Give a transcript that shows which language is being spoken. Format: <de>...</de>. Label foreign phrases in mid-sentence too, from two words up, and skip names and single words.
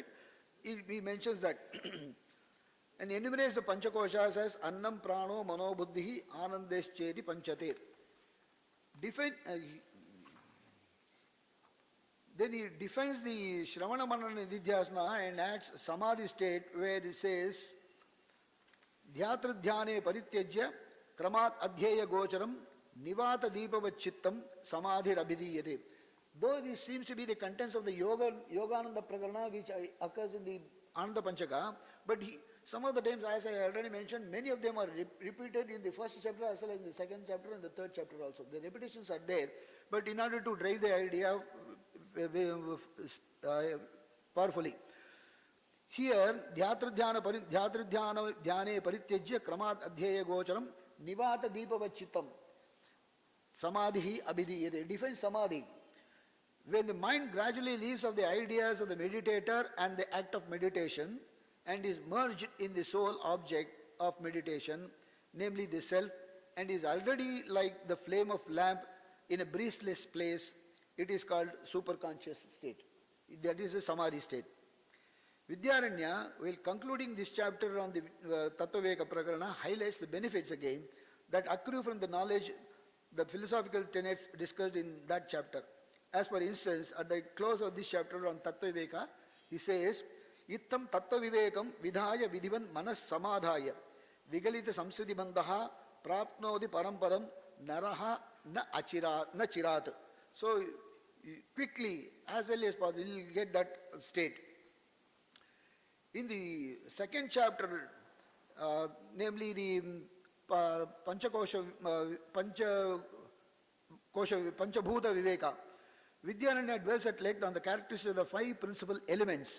<en>He mentions that and enumerates the Panchakoshas as</en> <sa>अन्नम् प्राणो मनो बुद्धि आनन्दश्चेति पञ्चते.</sa> <en>Then he defines the</en> <sa>श्रवण मनन निध्यासन</sa> <en>and adds Samadhi state, where he says</en> <sa>ध्यात्र ध्याने परित्यज्य क्रमात् अध्याय गोचरम् निवात दीपवच्चित्तम् समाधि अभिधीयते.</sa> <en>Though this seems to be the contents of the Yogananda Prakarana which occurs in the Ananda Panchaka, but some of the times, as I already mentioned, many of them are repeated in the first chapter as well as in the second chapter and the third chapter also. The repetitions are there, but in order to drive the idea powerfully. Here,</en> <sa>ध्यात्र ध्याने परित्यज्य क्रमात् अध्याय गोचरम् निवात दीपवच्चित्तम् समाधि अभिधीयते.</sa> <en>Defines Samadhi. When the mind gradually leaves of the ideas of the meditator and the act of meditation and is merged in the sole object of meditation, namely the self, and is already like the flame of lamp in a breezeless place, it is called superconscious state. That is a Samadhi state. Vidyaranya, while concluding this chapter on the Tattvaveka Prakarana, highlights the benefits again that accrue from the knowledge, the philosophical tenets discussed in that chapter. As for instance, at the close of this chapter on Tattvaveka, he says,</en> <sa>इत्तम् तत्त्वविवेकम् विधाय विधिवन् मनस् समाधाय विगलित संस्कृति बन्धः प्राप्नोदि परम्परम् नरः न चिरात्.</sa> <en>So quickly, as early as possible, you will get that state. In the second chapter, namely the Panchabhuta Viveka, Vidyaranya dwells at length on the characteristics of the five principal elements.</en>